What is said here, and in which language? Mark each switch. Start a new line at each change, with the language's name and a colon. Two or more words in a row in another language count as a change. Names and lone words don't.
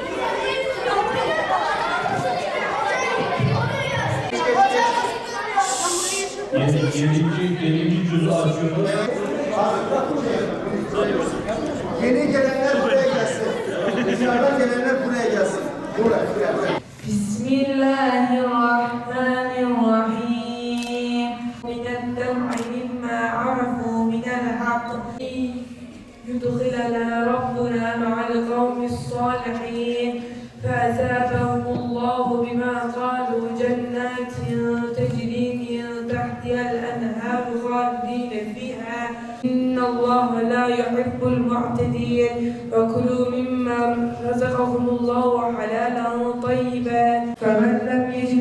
Turkish: Yedinci cüzü açıyoruz. Yeni gelenler buraya gelsin. Dışarıdan gelenler buraya gelsin. Buraya.
Arabic: بسم الله الرحمن الرحيم. من الدمع مما عرفوا من الحق. يدخلنا ربنا مع القوم الصالحين. فأثابهم الله بما قالوا جنات تجري من تحتها الأنهار خالدين فيها إن الله لا يحب المعتدين وكلوا مما رزقهم الله حلالا طيبا فمن لم يجد